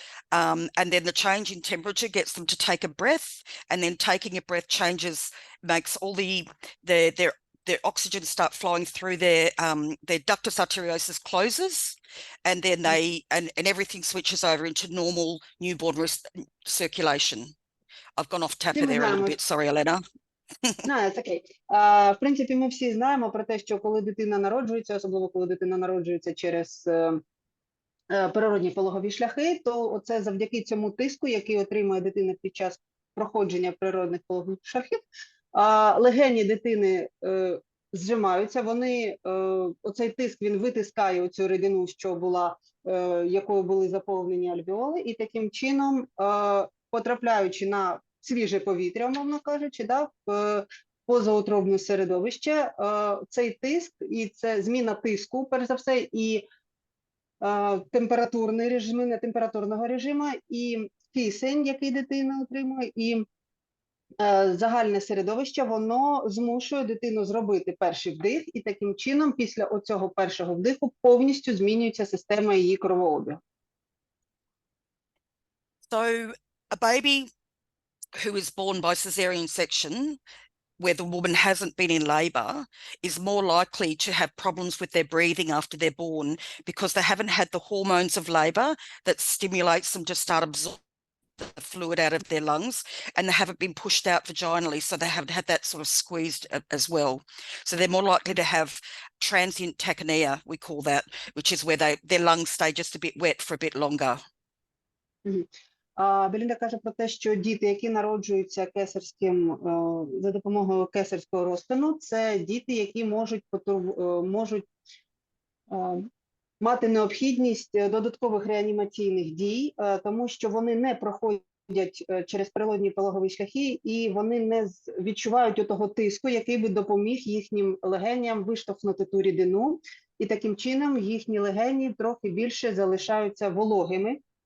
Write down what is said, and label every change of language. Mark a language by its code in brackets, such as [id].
[en] And then the change in temperature gets them to take a breath, and then taking a breath makes all their oxygen start flowing through their ductus arteriosus closes, and then and everything switches over into normal newborn circulation. I've gone off tapper there a little bit. Sorry, Elena. No, it's okay. [uk] В принципі, ми всі знаємо про те, що коли дитина народжується, особливо коли дитина народжується через природні пологові шляхи, то оце завдяки цьому тиску, який отримує дитина під час проходження природних пологових шляхів, легені дитини зжимаються, оцей тиск, він витискає оцю рідину, що була, якою були заповнені альвеоли, і таким чином, потрапляючи на свіже повітря, умовно кажучи, в позаутробне середовище, цей тиск, і це зміна тиску, перш за все, і температурний режим, не температурного режиму, і кисень, який дитина отримує, і загальне середовище, воно змушує дитину зробити перший вдих, і таким чином після оцього першого вдиху повністю змінюється система її кровообігу. [en] So a baby who is born by cesarean section, where the woman hasn't been in labour, is more likely to have problems with their breathing after they're born because they haven't had the hormones of labour that stimulates them to start absorbing the fluid out of their lungs, and they haven't been pushed out vaginally, so they haven't had that sort of squeezed as well. So they're more likely to have transient tachypnea, we call that, which is where their lungs stay just a bit wet for a bit longer. [uk] Белінда каже про те, що діти, які народжуються кесарським, за допомогою кесарського розтину, це діти, які можуть мати необхідність додаткових реанімаційних дій, тому що вони не проходять через природні пологові шляхи, і вони не відчувають того тиску, який би допоміг їхнім легеням виштовхнути ту рідину, і таким чином їхні легені трохи більше залишаються вологими.